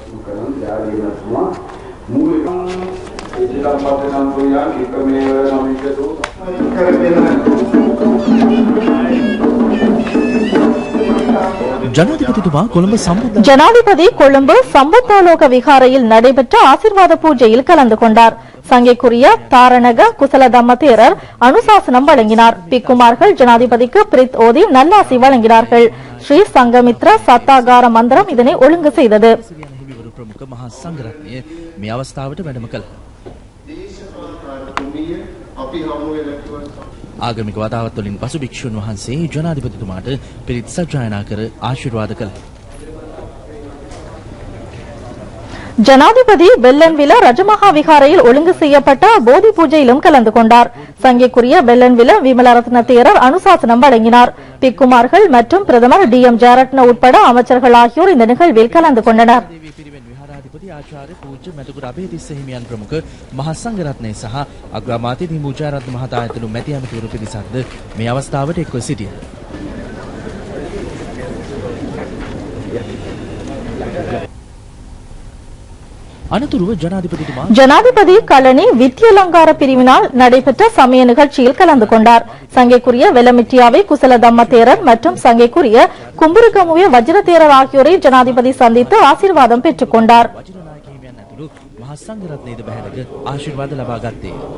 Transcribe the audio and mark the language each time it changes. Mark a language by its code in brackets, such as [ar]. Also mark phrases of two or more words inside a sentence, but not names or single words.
[ta] ஜனாதிபதி கொழும்பு சம்பத்தாலோக விகாரையில் நடைபெற்ற ஆசீர்வாத பூஜையில் கலந்து கொண்டார். சங்கைக்குரிய தாரணக குசலதம்ம தேரர் அனுசாசனம் வழங்கினார். பிக்குமார்கள் ஜனாதிபதிக்கு பிரித் ஓதி நல்லாசி வழங்கினார்கள். ஸ்ரீ சங்கமித்ர சத்தாகார மந்திரம் இதனை ஒழுங்கு செய்தது. [si] ආගමික වතාවත් වලින් පසු භික්ෂුන් වහන්සේ ජනාධිපතිතුමාට පිරිත් සජ්ජායනා කර ආශිර්වාද කළා. [ta] ஜனாதிபதி வெள்ளன்வில ரஜமகா விகாரையில் ஒழுங்கு செய்யப்பட்ட போதி பூஜையிலும் கலந்து கொண்டார். சங்கைக்குரிய வெள்ளன்வில விமலரத்ன தேரர் அனுசாசனம் வழங்கினார். பிக்குமார்கள் மற்றும் பிரதமர் DM ஜெயரத்ன உட்பட அமைச்சர்கள் ஆகியோர் இந்த நிகழ்வில் கலந்து கொண்டனர். [si] ආචාර්ය පූජ්‍ය මැදුගුර අබේතිස්ස හිමියන් ප්‍රමුඛ මහා සංඝරත්නය සහ අග්‍රාමාත්‍ය දිමුචාරත්න මහතා ඇතුළු මැති ඇමතිවරු පිරිසක්ද මේ අවස්ථාවට එක්ව සිටියා. අනතුරුව ජනාධිපතිතුමා [ta] ஜனாதிபதி கலனி வித்யலங்கார பிரிவினால் நடைபெற்ற சமய நிகழ்ச்சியில் கலந்து கொண்டார். சங்கைக்குரிய வெலமிட்டியாவை குசலதம்ம தேரர் மற்றும் சங்கைக்குரிய கும்புருகமுவே வஜ்ர தேரர் ஆகியோரை ஜனாதிபதி சந்தித்து ஆசீர்வாதம் பெற்றுக் கொண்டார். [si] මහා සංඝරත්නයේද බැහැරක ආශිර්වාද ලබා ගත්තේ.